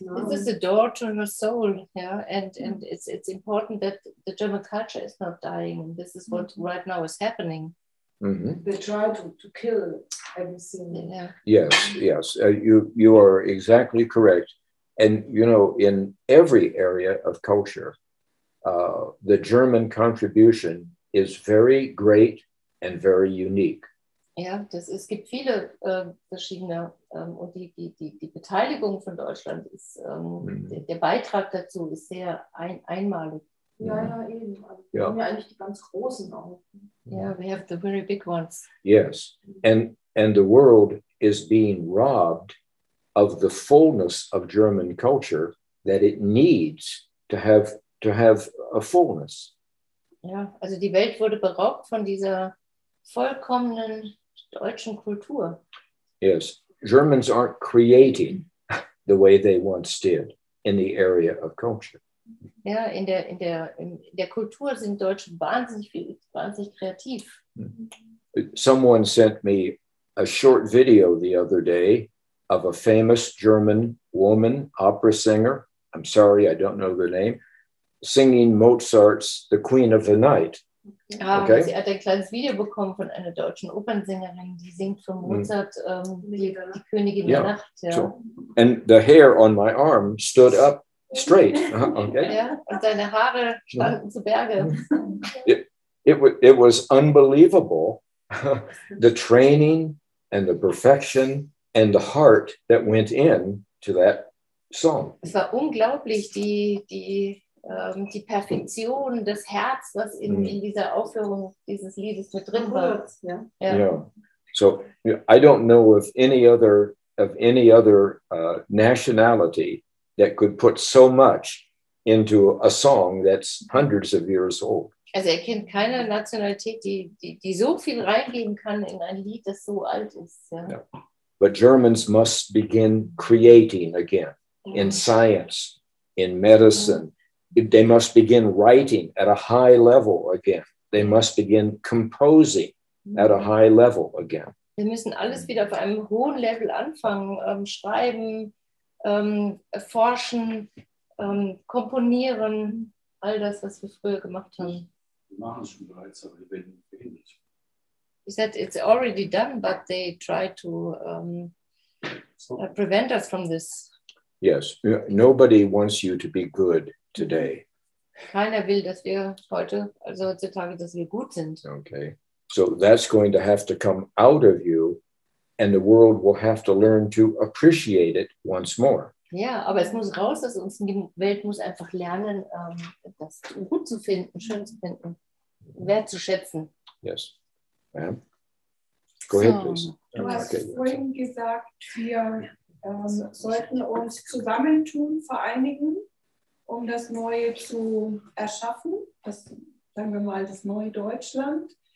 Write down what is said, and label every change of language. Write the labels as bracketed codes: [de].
[de] Ne? [en] This is a door to her soul, yeah, and it's important that the German culture is not dying. This is what right now is happening. They try to kill everything. Yeah. Yes. You are exactly correct. And, you know, in every area of culture, the German contribution is very great and very unique. [de] Ja, es gibt viele verschiedene und die Beteiligung von Deutschland ist, der Beitrag dazu ist sehr einmalig. Ja, eben. Also wir haben ja eigentlich die ganz großen auch. [en] Yeah, we have the very big ones. Yes, and the world is being robbed of the fullness of German culture that it needs to have a fullness. [de] Ja, also die Welt wurde beraubt von dieser vollkommenen deutschen Kultur. [en] Yes, Germans aren't creating the way they once did in the area of culture. [de] Ja, in der Kultur sind Deutsche wahnsinnig kreativ. [en] Someone sent me a short video the other day of a famous German woman, opera singer. I'm sorry, I don't know the name, singing Mozart's The Queen of the Night. Okay. [de] Sie hat ein kleines Video bekommen von einer deutschen Opernsängerin, die singt von Mozart die Königin der Nacht. Ja. [en] So, and the hair on my arm stood up straight. Okay. [de] Ja, und seine Haare standen zu Berge. [en] It was unbelievable, the training and the perfection and the heart that went into that song. [de] Es war unglaublich, die Perfektion, das Herz, was in dieser Aufführung dieses Liedes mit drin war. [en] Yeah. So I don't know of any other nationality that could put so much into a song that's hundreds of years old. [de] Also kennt keine Nationalität, die so viel reingeben kann in ein Lied, das so alt ist. Ja. [en] Yeah. But Germans must begin creating again in science, in medicine. They must begin writing at a high level again. They must begin composing at a high level again. [de] Wir müssen alles wieder auf einem hohen Level anfangen, schreiben, forschen, komponieren, all das, was wir früher gemacht haben. Wir machen es schon bereits, aber wir werden behindert. [en] He said it's already done, but they try to prevent us from this. Yes, nobody wants you to be good today. [de] Keiner will, dass wir heutzutage, dass wir gut sind. [en] Okay, so that's going to have to come out of you, and the world will have to learn to appreciate it once more. [de] Ja, aber es muss raus aus uns. Die Welt muss einfach lernen, das gut zu finden, schön zu finden, wertzuschätzen. [en] Yes. Ma'am? Go ahead, please. [de] Du hast vorhin gesagt, wir sollten uns zusammentun, vereinigen, um das Neue zu erschaffen, sagen wir mal, das neue Deutschland.